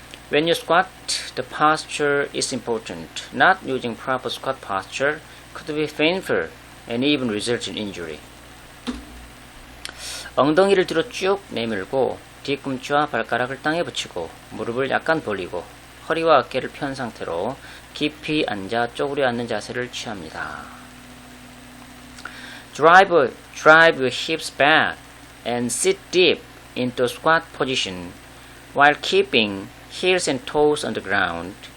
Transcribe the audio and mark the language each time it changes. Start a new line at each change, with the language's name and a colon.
English: When you squat, the posture is important. Not using proper squat posture could be painful and even result in injury.
Korean: 엉덩이를 뒤로 쭉 내밀고 뒤꿈치와 발가락을 땅에 붙이고 무릎을 약간 벌리고 허리와 어깨를 편 상태로 깊이 앉아 쪼그려 앉는 자세를 취합니다.
English: Drive your hips back and sit deep into squat position while keeping heels and toes on the ground.